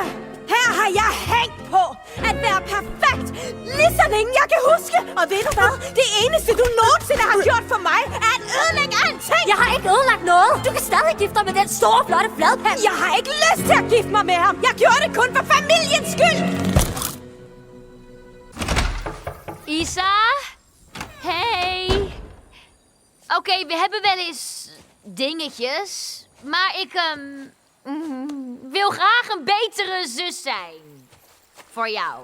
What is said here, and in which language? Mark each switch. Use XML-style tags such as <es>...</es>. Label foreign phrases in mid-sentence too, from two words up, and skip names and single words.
<da>Her har jeg hængt på at være perfekt, lige så længe jeg kan huske. Og ved du hvad? Det eneste, du nogensinde har gjort for mig, er at ødelægge alting. Jeg har ikke ødelagt noget. Du kan stadig gifte dig med den store, flotte fladpand. Jeg har ikke lyst til at gifte mig med ham. Jeg gjorde det kun for familiens skyld. Isa? Hey.</da> <nl>Oké, we hebben wel eens dingetjes. Maar ik wil graag een betere zus zijn. Voor jou.</nl>